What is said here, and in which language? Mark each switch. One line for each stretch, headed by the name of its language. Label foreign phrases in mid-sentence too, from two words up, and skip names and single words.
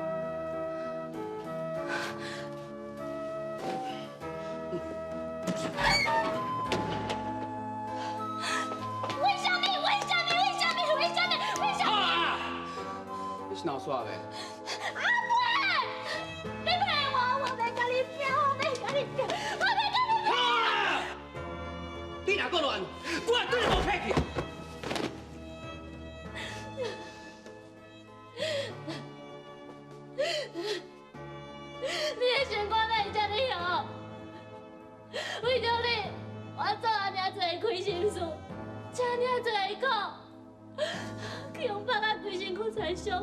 Min Nan Chinese: 你是闹耍呗？阿妹，你骗我，我袂甲你拼，我袂甲你拼，我袂甲你拼。好！你若搁乱，我对你无客气。你的情况哪会这么好？为着你，我做安尼多亏心事，吃安尼多苦，去用别人规身躯财伤。